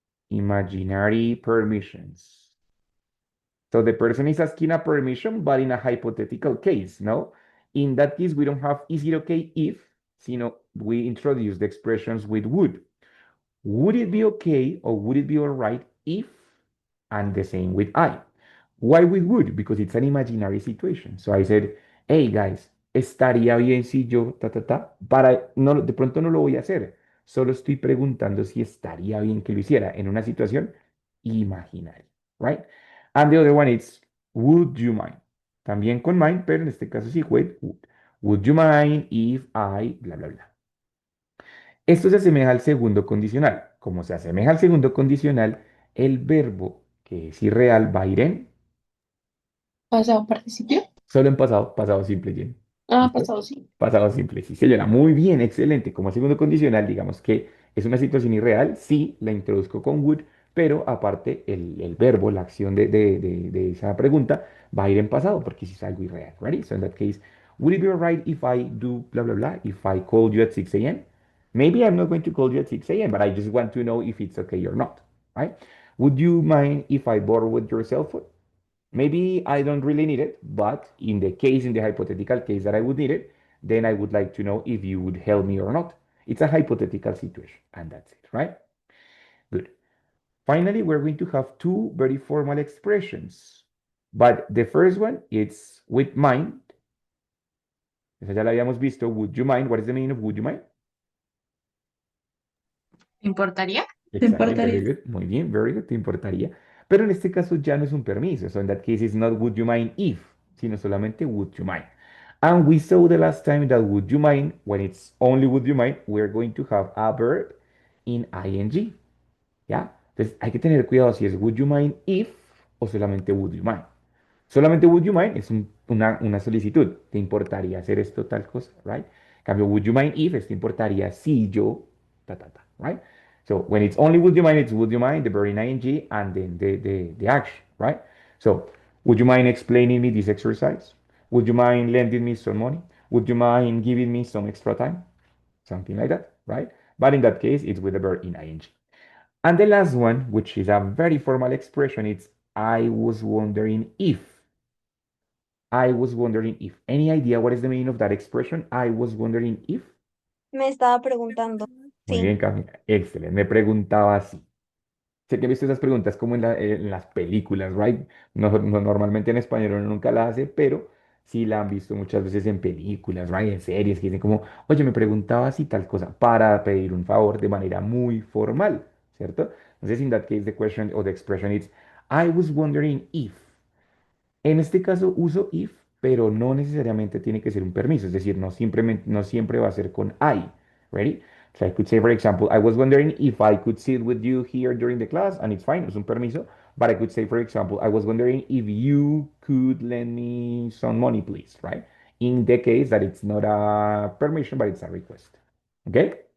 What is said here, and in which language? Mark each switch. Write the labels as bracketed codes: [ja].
[en] Imaginary permissions. So the person is asking a permission, but in a hypothetical case, no? In that case, we don't have is it okay if, we introduce the expressions with would. Would it be okay or would it be all right if, and the same with I. Why with would? Because it's an imaginary situation. So I said, hey guys, [es] estaría bien si yo, ta, ta, ta, para, no, de pronto no lo voy a hacer. Solo estoy preguntando si estaría bien que lo hiciera en una situación imaginaria, [en] right? And the other one is, would you mind? [es] También con mind, pero en este caso sí, [en] with would. [es] Would you mind if I, bla, bla, bla. Esto se asemeja al segundo condicional. Como se asemeja al segundo condicional, el verbo que es irreal va a ir en Pasado participio. solo en pasado, pasado simple, Jenny. Ah, ¿Listo? pasado sí. Pasado simple, sí, señora. Muy bien, excelente. Como segundo condicional, digamos que es una situación irreal, sí, la introduzco con would, pero aparte el verbo, la acción de esa pregunta va a ir en pasado porque si es algo irreal. [en] Ready? So in that case, would it be alright if I do blah, blah, blah, if I call you at 6 a.m.? Maybe I'm not going to call you at 6 a.m., but I just want to know if it's okay or not, right? Would you mind if I borrow with your cell phone? Maybe I don't really need it, but in the hypothetical case that I would need it, then I would like to know if you would help me or not. It's a hypothetical situation, and that's it, right? Good. Finally, we're going to have two very formal expressions, but the first one is with mind. [es] Esa ya la habíamos visto. [en] Would you mind? What is the meaning of would you mind? [es] ¿Te importaría? ¿Te [en] Exactly, very [es] importaría? [en] good. [es] Muy bien, [en] very good. [es] Te importaría. Pero en este caso ya no es un permiso. [en] So in that case, it's not would you mind if, [es] sino solamente [en] would you mind. And we saw the last time that would you mind, when it's only would you mind, we're going to have a verb in ing. [es] ¿Ya? Entonces hay que tener cuidado si es would you mind if o solamente would you mind. Solamente would you mind es una solicitud. ¿Te importaría hacer esto, tal cosa? [en] Right? [es] En cambio, would you mind if es te importaría si yo, ta, ta, ta, right? [en] So when it's only would you mind, it's would you mind, the verb in ing, and then the action, right? So, would you mind explaining me this exercise? Would you mind lending me some money? Would you mind giving me some extra time? Something like that, right? But in that case, it's with the verb in ing. And the last one, which is a very formal expression, it's I was wondering if. I was wondering if. Any idea what is the meaning of that expression? I was wondering if. [es] Me estaba preguntando. Muy Sí. bien, Cami. Excelente. Me preguntaba así. Sé que he visto esas preguntas como en las películas, [en] right? [es] Normalmente en español uno nunca la hace, pero sí la han visto muchas veces en películas, right? En series que dicen como, oye, me preguntaba si tal cosa, para pedir un favor de manera muy formal, ¿cierto? Entonces, [en] in that case, the question or the expression is, I was wondering if. [es] En este caso uso if, pero no necesariamente tiene que ser un permiso, es decir, no siempre va a ser con I. [en] Ready? So I could say, for example, I was wondering if I could sit with you here during the class, and it's fine, [es] es un permiso. [en] But I could say, for example, I was wondering if you could lend me some money, please, right? In the case that it's not a permission, but it's a request. Okay?